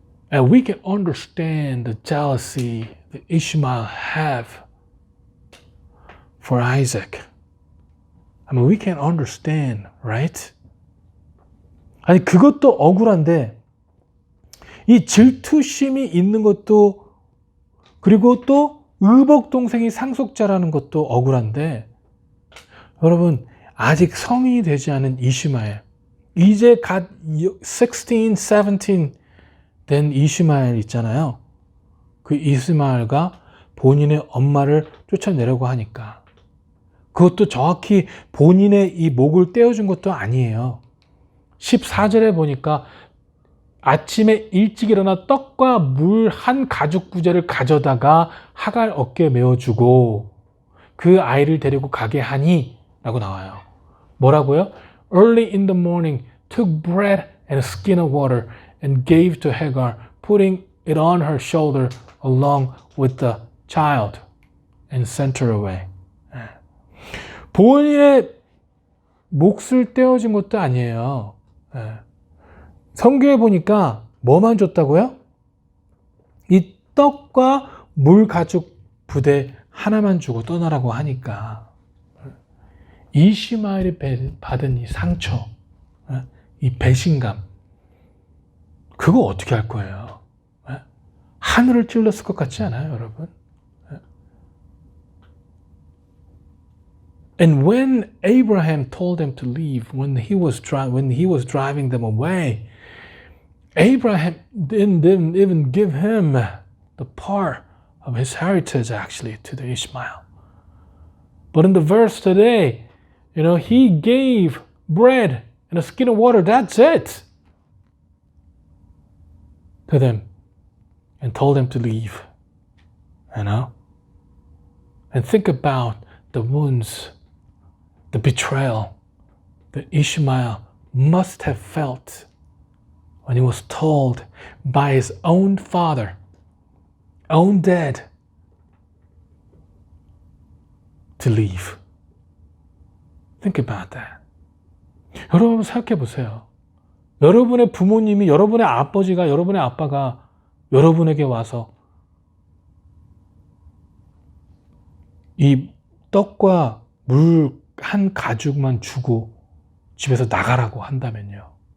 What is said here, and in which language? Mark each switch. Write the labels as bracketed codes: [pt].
[en] And we can understand the jealousy that Ishmael have for Isaac. I mean, we can understand, right? [ko] 아니, 그것도 억울한데, 이 질투심이 있는 것도, 그리고 또 의복 동생이 상속자라는 것도 억울한데, 여러분, 아직 성인이 되지 않은 이시마엘, 이제 갓 16, 17 된 이시마엘 있잖아요. 그 이스마엘과 본인의 엄마를 쫓아내려고 하니까 그것도 정확히 본인의 이 목을 떼어준 것도 아니에요. 14절에 보니까 아침에 일찍 일어나 떡과 물 한 가죽 구제를 가져다가 하갈 어깨에 메어주고 그 아이를 데리고 가게 하니 라고 나와요. 뭐라고요? [en] Early in the morning took bread and a skin of water and gave to Hagar, putting it on her shoulder along with the child and sent her away. [ko] 본인의 몫을 떼어준 것도 아니에요. 성경에 보니까 뭐만 줬다고요? 이 떡과 물 가죽 부대 하나만 주고 떠나라고 하니까 이시마엘이 받은 이 상처, 이 배신감, 그거 어떻게 할 거예요? 하늘을 찔렀을 것 같지 않아요, 여러분? [en] And when Abraham told them to leave, when he was driving them away, Abraham didn't even give him the part of his heritage actually to the Ishmael. But in the verse today, he gave bread and a skin of water. That's it. To them. And told them to leave. And think about the wounds, the betrayal that Ishmael must have felt when he was told by his own father, own dad, to leave. Think about that. [ko] 여러분 생각해 보세요. 여러분의 부모님이, 여러분의 아버지가, 여러분의 아빠가 여러분에게 와서 이 떡과 물 한 가죽만 주고 집에서 나가라고 한다면요.